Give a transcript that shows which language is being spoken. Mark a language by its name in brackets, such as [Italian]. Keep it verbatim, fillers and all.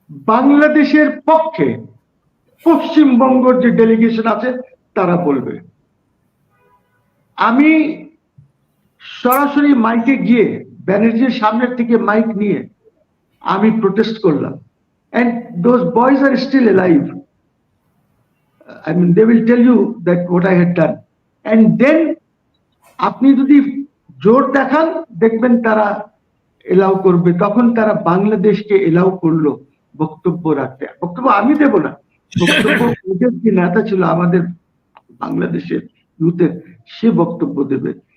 [Bangla] বাংলাদেশের পক্ষে পশ্চিমবঙ্গের যে ডেলিগেশন আছে তারা বলবে। আমি সরাসরি মাইকে গিয়ে ব্যানার্জির সামনের থেকে মাইক নিয়ে আমি প্রোটেস্ট করলাম, [English] And those boys are still alive. I mean, they will tell you that what I had done. [Bangla] And then, আপনি যদি জোর দেখান, দেখবেন তারা এলাও করবে। তখন তারা বাংলাদেশকে এলাও করলো বক্তব্য রাখতে। বক্তব্য আমি দেব না, বক্তব্য ওদের যে নেতা ছিল আমাদের বাংলাদেশের ইউথের, সে বক্তব্য দেবে।